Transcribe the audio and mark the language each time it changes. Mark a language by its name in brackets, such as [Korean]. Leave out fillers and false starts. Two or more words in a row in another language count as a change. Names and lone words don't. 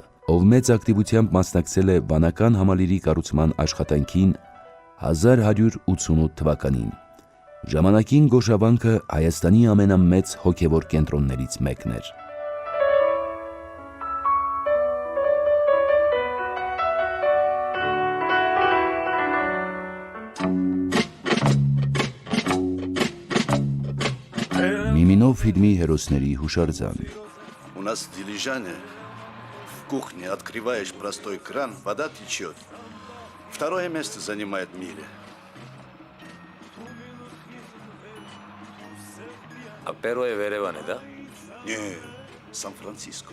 [Armenian] ով մեծ ակտիվությամբ մասնակցել է վանական համալիրի կառուցման աշխատանքին 1188 թվականին։ Ժամանակին Գոշավանքը Հայաստանի ամենամեծ հոգևոր կենտրոններից մեկն էր։ Միմինով ֆիլմի հերոսների հուշարձան։ [Russian] У нас в Дилижане в кухне открываешь простой кран, вода течет. Второе место занимает в мире. [Armenian] A Perú է Երևան է, դա։ [Russian] Не, Сан-Франциско.